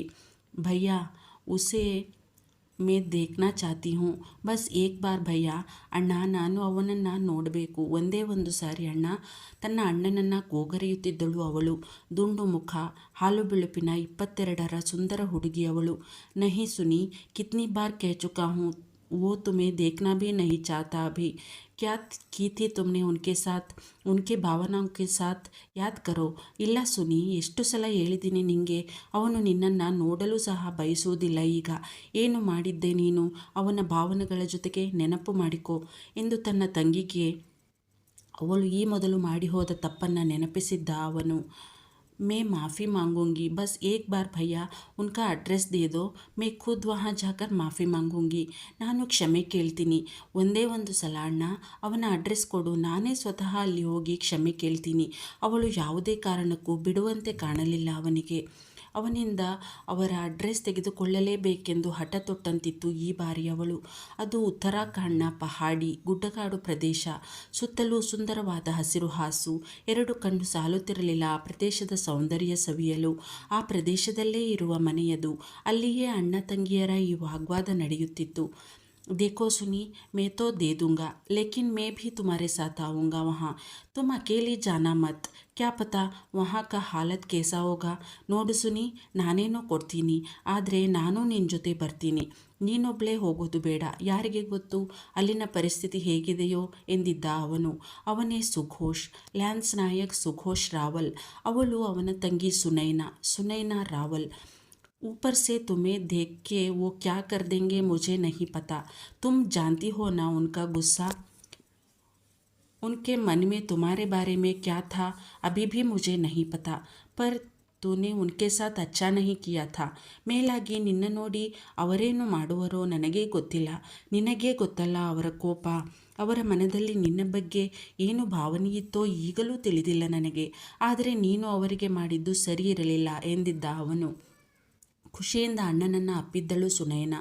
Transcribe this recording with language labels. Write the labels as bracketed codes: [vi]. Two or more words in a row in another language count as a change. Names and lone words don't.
[hi] भैया, उसे मैं देखना चाहती हूँ. बस एक बार भैया. [kn] ಅಣ್ಣ, ನಾನು ಅವನನ್ನು ನೋಡಬೇಕು, ಒಂದೇ ಒಂದು ಸಾರಿ ಅಣ್ಣ. ತನ್ನ ಅಣ್ಣನನ್ನು ಗೋಗರೆಯುತ್ತಿದ್ದಳು ಅವಳು. ದುಂಡು ಮುಖ, ಹಾಲು ಬಿಳುಪಿನ 22ರ ಸುಂದರ ಹುಡುಗಿ ಅವಳು. [hi] नहीं सुनी, कितनी बार कह चुका हूँ वो तुम्हें देखना भी नहीं चाहता अभी. क्या की थी तुमने उनके साथ, उनके ಭಾವನಾओं के साथ याद करो. [kn] ಇಲ್ಲ ಸುನಿ, ಎಷ್ಟು ಸಲ ಹೇಳಿದ್ದೀನಿ ನಿನಗೆ, ಅವನು ನಿನ್ನನ್ನು ನೋಡಲು ಸಹ ಬಯಸುವುದಿಲ್ಲ ಈಗ. ಏನು ಮಾಡಿದ್ದೆ ನೀನು ಅವನ ಭಾವನೆಗಳ ಜೊತೆಗೆ? ನೆನಪು ಮಾಡಿಕೊ ಎಂದು ತನ್ನ ತಂಗಿಗೆ ಅವಳು ಈ ಮೊದಲು ಮಾಡಿ ಹೋದ ತಪ್ಪನ್ನು ನೆನಪಿಸಿದ್ದ ಅವನು. [hi] मैं माफ़ी मांगूंगी, बस एक बार भैया उनका एड्रेस दे दो, मैं खुद वहाँ जाकर माफ़ी मांगूंगी. [kn] ನಾನು ಕ್ಷಮೆ ಕೇಳ್ತೀನಿ, ಒಂದೇ ಒಂದು ಸಲ ಅಣ್ಣ. ಅವನ ಅಡ್ರೆಸ್ ಕೊಡು, ನಾನೇ ಸ್ವತಃ ಅಲ್ಲಿ ಹೋಗಿ ಕ್ಷಮೆ ಕೇಳ್ತೀನಿ. ಅವಳು ಯಾವುದೇ ಕಾರಣಕ್ಕೂ ಬಿಡುವಂತೆ ಕಾಣಲಿಲ್ಲ ಅವನಿಗೆ. ಅವನಿಂದ ಅವರ ಅಡ್ರೆಸ್ ತೆಗೆದುಕೊಳ್ಳಲೇಬೇಕೆಂದು ಹಠ ತೊಟ್ಟಂತಿತ್ತು ಈ ಬಾರಿ ಅವಳು. ಅದು ಉತ್ತರಾಖಂಡ್ನ ಪಹಾಡಿ ಗುಡ್ಡಗಾಡು ಪ್ರದೇಶ. ಸುತ್ತಲೂ ಸುಂದರವಾದ ಹಸಿರು ಹಾಸು. ಎರಡು ಕಣ್ಣು ಸಾಲುತ್ತಿರಲಿಲ್ಲ ಆ ಪ್ರದೇಶದ ಸೌಂದರ್ಯ ಸವಿಯಲು. ಆ ಪ್ರದೇಶದಲ್ಲೇ ಇರುವ ಮನೆಯದು. ಅಲ್ಲಿಯೇ ಅಣ್ಣ ತಂಗಿಯರ ಈ ವಾಗ್ವಾದ ನಡೆಯುತ್ತಿತ್ತು. [hi] देखो सुनी, मैं तो दे दूँगा, लेकिन मैं भी तुम्हारे साथ आऊँगा वहाँ. तुम अकेली जाना मत, क्या पता वहाँ का हालत कैसा होगा. [kn] ನೋಡು ಸುನಿ, ನಾನೇನೋ ಕೊಡ್ತೀನಿ, ಆದರೆ ನಾನು ನಿನ್ನ ಜೊತೆ ಬರ್ತೀನಿ. ನೀನೊಬ್ಬಳೇ ಹೋಗೋದು ಬೇಡ. ಯಾರಿಗೆ ಗೊತ್ತು ಅಲ್ಲಿನ ಪರಿಸ್ಥಿತಿ ಹೇಗಿದೆಯೋ ಎಂದಿದ್ದ ಅವನು. ಅವನೇ ಸುಘೋಷ್, ಲ್ಯಾನ್ಸ್ ನಾಯಕ್ ಸುಘೋಷ್ ರಾವಲ್. ಅವಳು ಅವನ ತಂಗಿ ಸುನೈನಾ ರಾವಲ್. [hi] ऊपर से तुम्हें देख के वो क्या कर देंगे मुझे नहीं पता. तुम जानती हो ना उनका गुस्सा. उनके मन में तुम्हारे बारे में क्या था अभी भी मुझे नहीं पता. पर तूने उनके साथ अच्छा नहीं किया था. [kn] ಮೇಲಾಗಿ ನಿನ್ನ ನೋಡಿ ಅವರೇನು ಮಾಡುವರೋ ನನಗೇ ಗೊತ್ತಿಲ್ಲ. ನಿನಗೇ ಗೊತ್ತಲ್ಲ ಅವರ ಕೋಪ. ಅವರ ಮನದಲ್ಲಿ ನಿನ್ನ ಬಗ್ಗೆ ಏನು ಭಾವನೆಯಿತ್ತೋ ಈಗಲೂ ತಿಳಿದಿಲ್ಲ ನನಗೆ. ಆದರೆ ನೀನು ಅವರಿಗೆ ಮಾಡಿದ್ದು ಸರಿ ಇರಲಿಲ್ಲ ಎಂದಿದ್ದ ಅವನು. ಖುಷಿಯಿಂದ ಅಣ್ಣನನ್ನು ಅಪ್ಪಿದ್ದಳು ಸುನೈನಾ.